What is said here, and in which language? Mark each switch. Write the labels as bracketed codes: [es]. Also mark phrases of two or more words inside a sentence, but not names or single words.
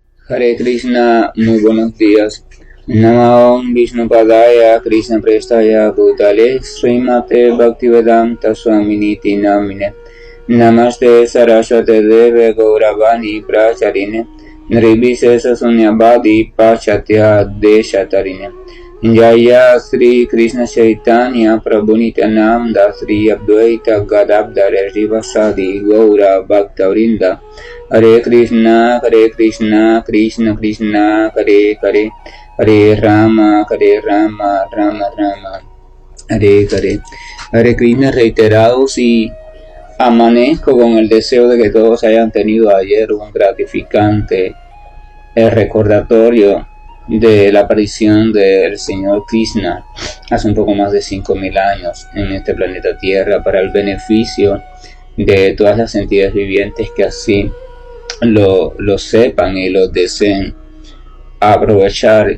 [sa] Hare Krishna, [es] muy buenos días. [sa] Namo Vishnupadaya Krishna Prestaya Bhutale Srimate Bhaktivedanta Swaminiti Namine Namaste Saraswate Deve Gauravani Pracharine Nirvishesha Sunyavadi Pachatya Deshatarine Jaya Sri Krishna Chaitanya Prabhu Nityananda Sri Advaita Gadadhara Srivasadi Gaura Bhaktavrinda Hare Krishna, Krishna Krishna, Hare Hare, Hare Rama, Rama Rama, Hare Hare. Hare Krishna, [es] reiterados y amanezco con el deseo de que todos hayan tenido ayer un gratificante recordatorio de la aparición del Señor Krishna hace un poco más de 5.000 años en este planeta Tierra para el beneficio de todas las entidades vivientes que así lo sepan y lo deseen aprovechar.